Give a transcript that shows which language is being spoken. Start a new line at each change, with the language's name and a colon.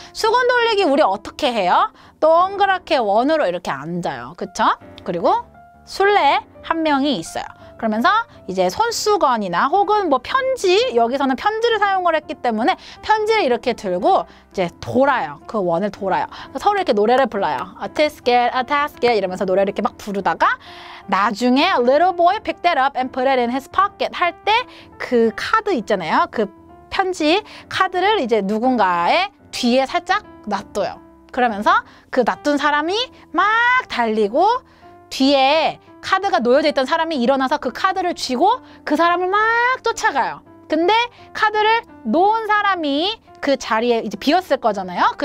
Korean: 수건 돌리기 우리 어떻게 해요? 동그랗게 원으로 이렇게 앉아요. 그쵸? 그리고 술래 한 명이 있어요. 그러면서 이제 손수건이나 혹은 뭐 편지, 여기서는 편지를 사용을 했기 때문에 편지를 이렇게 들고 이제 돌아요. 그 원을 돌아요. 서로 이렇게 노래를 불러요.
English: A Tisket, A Tasket
Korean: 이러면서 노래를 이렇게 막 부르다가 나중에
English: A little boy picked that up and put it in his pocket
Korean: 할 때 그 카드 있잖아요. 그 편지 카드를 이제 누군가의 뒤에 살짝 놔둬요. 그러면서 그 놔둔 사람이 막 달리고 뒤에 카드가 놓여져 있던 사람이 일어나서 그 카드를 쥐고 그 사람을 막 쫓아가요. 근데 카드를 놓은 사람이 그 자리에 이제 비었을 거잖아요.